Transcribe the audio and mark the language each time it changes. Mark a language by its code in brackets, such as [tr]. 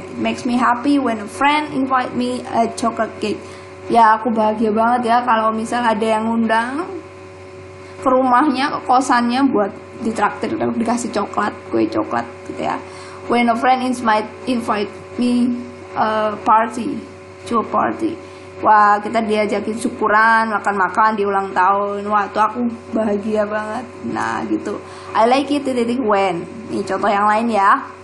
[en] It makes me happy when a friend invite me a chocolate cake. [id] Ya, aku bahagia banget ya kalau misal ada yang ngundang ke rumahnya, ke kosannya buat ditraktir, dikasih coklat, kue coklat gitu ya. [en] When a friend invite me a party, to a party. [id] Wah, kita diajakin syukuran, makan-makan di ulang tahun. Wah, itu aku bahagia banget. Nah, gitu. [en] I like it titik when. [id] Nih contoh yang lain ya.